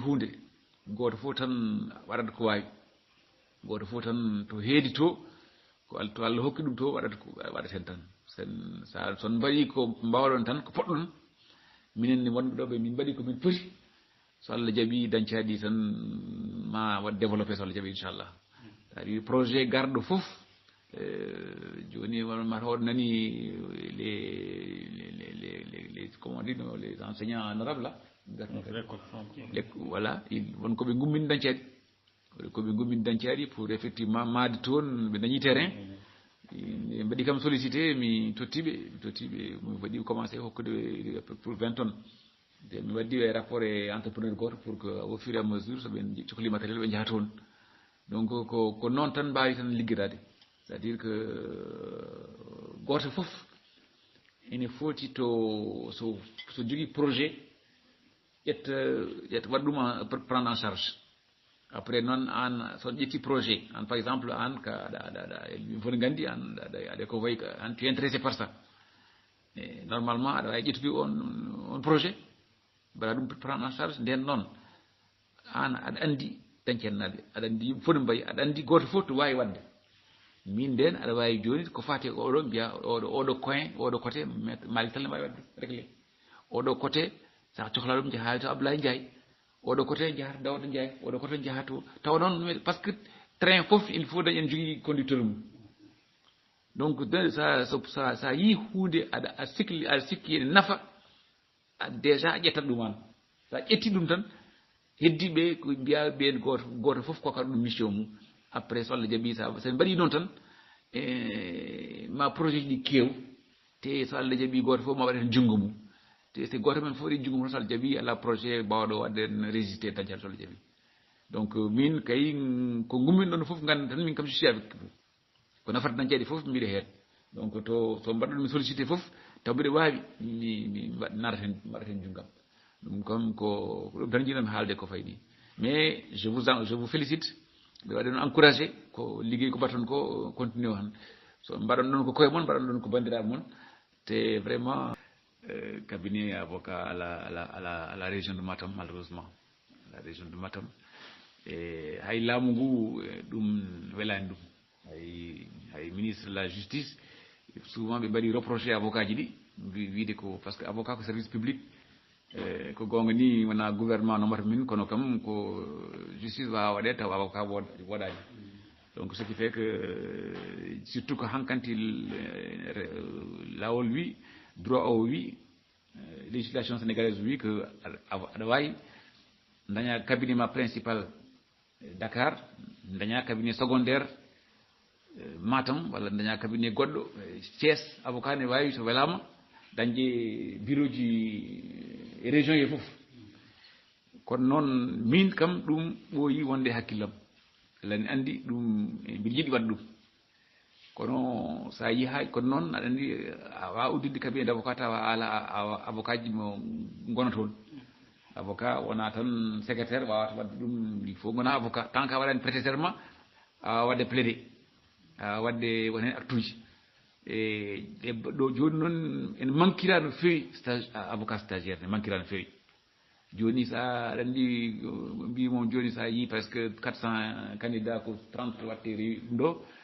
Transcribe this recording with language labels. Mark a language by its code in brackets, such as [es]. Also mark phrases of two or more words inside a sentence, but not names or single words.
[ff] hunde goto fof tan waɗata ko wawi goto fof tan to heedi to Allah hokki ɗum to waɗaten tan son mbaɗi ko mbawɗon tan ko poɗɗon minen wonɓe ɗo ɓe min mbaɗi komin poti so Allah jaaɓi dañcaɗi tan ma waɗ développé so Allah jaaɓi inchallah [fr] c'est-à-dire projet [ff] garɗo fof joni mata oɗo nani [fr] les comment on dit les enseignants en arabe là voilà [ff] wonkoɓe gummini dañcaɗi [fr] pour effectivement [ff] maade toon ɓe dañi terrain ɓe mbaɗi kam sollicité mi tottiɓe mi waɗi commencé hokkude [fr] pour 20 tonnes [ff] mi waddi e rapport e entrepreneur goto [fr] pour que au fur et à mesure [ff] so ɓe cohli matériel ɓe jaha toon donc ko noon tan mbawi tan liggirade [fr] c'est à dire que [ff] goto foof ene foti to so jogui projet ƴetta waɗa ɗum [fr] prendre en charge après [ff] noon an so ƴetti projet an [fr] par exemple [ff] an ka aɗa foti gandi an aɗa ko wayi an [fr] tu es intéressé par ça et normalement [ff] aɗa wawi ƴettude on projet mbaɗa ɗum [fr] prendre en charge [ff] nden noon an aɗa andi dañcennaɓe aɗa andi yimɓe fof no mbayi aɗa andi goto fof to wawi wadde min nden aɗa wawi joni ko fati oɗo mbiya oɗo coin oɗo côté Malick Sall ne wawi wadde réglé oɗo côté sa cohla ɗum jaha to Abdoulaye Ndiaye oɗo côté jahata Dawda Ndiaye oɗo côté jahato taw noon [fr] par ce que train [ff] fof [fr] il faut [ff] dañen jogui conducteur mum donc sa yi hunde aɗa sikki ene nafa déjà a ƴettat ɗum an sa ƴetti ɗum tan heddiɓe ko mbiya ɓen goto fof kokata ɗum mission mum après so Allah jaaɓi sen mbaɗi noon tan ma projet ji ɗi kew te so Allah jaaɓi goto fof ma waɗa hen junggo mum te so goto men fof waɗi junggo mum so Allah jaaɓi ala projet bawɗo wadde résisté dañcal so Allah jaaɓi donc min kay ko gummin ɗon fof ganda tan min kam [fr] je suis avec vous [ff] ko nafata dañcaɗi fof mbiɗa hen donc to so mbaɗɗon mi sollicité fof taw mbiɗa waawi mi mbaɗa hen junggam ɗum kam ko ɗum tan jiɗami haalde ko fayi ni [fr] mais je vous félicite [ff] ɓe waɗi noon encouragé ko liggey ko mbaton ko continue o han so mbaɗon ɗon ko koye moon mbaɗon ɗon ko bandiraɓe moon te [fr] vraiment cabinet avocat à la région de Matam malheureusement la région de Matam [ff] e hay laamu ngu ɗum welani ɗum hay [fr] ministre de la justice souvent [ff] ɓe mbaɗi reproché avocat ji ɗi wiide ko par ce que avocat ko [fr] service public [ff] ko gonga ni wona gouvernement nomata min kono kam ko justice wawa waɗe taw avocat woɗani [fr] donc ce qui fait que surtout [ff] ko hankanti lawol wi droit o wi [fr] législation sénégalaise [ff] wi que aɗa wawi daña cabinet ma principal Dakar daña [fr] cabinet secondaire Matam [ff] walla daña cabinet goɗɗo Thiès avocat ne wawi so welama dañde bureau ji région ye fof kono noon min kam ɗum ɓooyi wonde hakkillam lani andi ɗum mbiɗa yiɗi waɗ ɗum kono sa yi ha kono noon aɗa andi a wawa uddidde [fr] cabinet d' avocat [ff] tawa ala avocat ji mo gona toon avocat wona tan secrétaire wawata wadde ɗum [fr] il faut [ff] gona avocat [fr] tant que [ff] a waɗani [fr] prêté serment [ff] a wadde plaidé a wadde won hen acte uji e ɗo joni noon en manquira no fewi [fr] stage avocat stagiaire [ff] ne manquira no fewi joni sa aɗa andi mbimon joni sa yi [fr] presque 400 candidat [ff] ko 30 watte rewi ɗum ɗo